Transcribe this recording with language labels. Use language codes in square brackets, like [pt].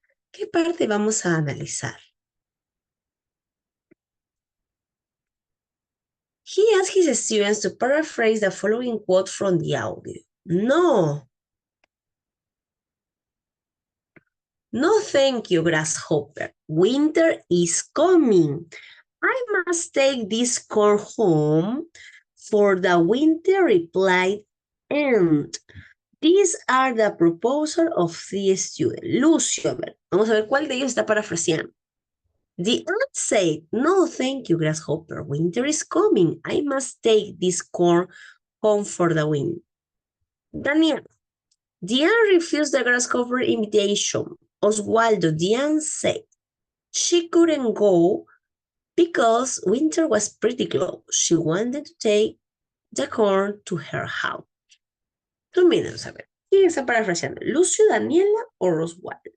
[es] ¿Qué parte vamos a analizar? [en] He asked his students to paraphrase the following quote from the audio. No. No, thank you, Grasshopper. Winter is coming. I must take this corn home, for the winter replied, and these are the proposal of the student. [es] Lucio, a ver, vamos a ver cuál de ellos está parafraseando. [en] The ant said, no, thank you, Grasshopper. Winter is coming. I must take this corn home for the winter. Daniel, the ant refused the Grasshopper invitation. Oswaldo, the ant said, she couldn't go because winter was pretty close. She wanted to take the corn to her house. 2 minutes, [es] a ver. ¿Quién está parafraseando? ¿Lucio, Daniela o Roswell?